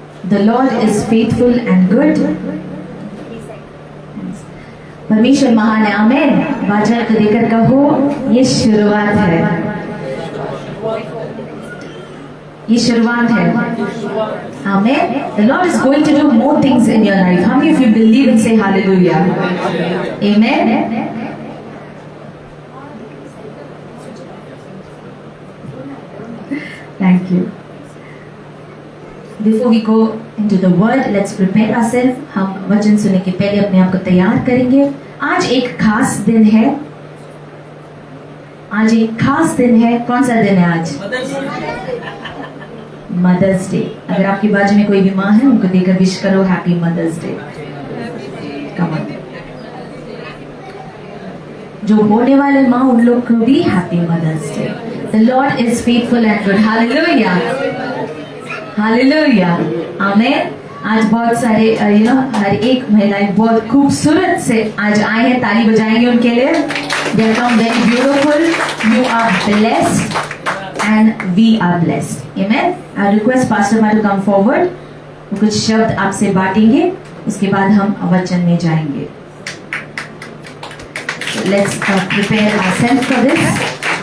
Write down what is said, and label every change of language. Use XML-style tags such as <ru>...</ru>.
<en>The Lord is faithful and good.</en> <hi>परमेश्वर महान है, आमेन। बाजार को देकर कहो ये शुरुआत है, ये शुरुआत है, आमेन।</hi> <en>The Lord is going to do more things in your life. How many of you believe and say hallelujah? Amen. Thank you. Before we go into the word, let's prepare ourselves.</en> <hi>हम वचन सुनने के पहले अपने आप को तैयार करेंगे। आज एक खास दिन है, आज एक खास दिन है। कौन सा दिन है आज? Mother's day. अगर आपकी बाजू में कोई भी माँ है, उनको देकर विश करो happy mother's day.</hi> <en>Come on.</en> <hi>जो होने वाले माँ, उन लोग को भी happy mother's day.</hi> <en>The Lord is faithful and good. Hallelujah. Hallelujah. Amen.</en> <hi>आज बहुत सारे हर एक महिलाएं बहुत खूबसूरत से आज आए हैं। ताली बजाएंगे उनके लिए।</hi> <en>They come very beautiful. You are blessed and we are blessed. Amen. I request Pastor Ma to come forward.</en> <hi>वो कुछ शब्द आपसे बांटेंगे, उसके बाद हम वचन में जाएंगे।</hi> <en>So let's prepare ourselves for this.</en>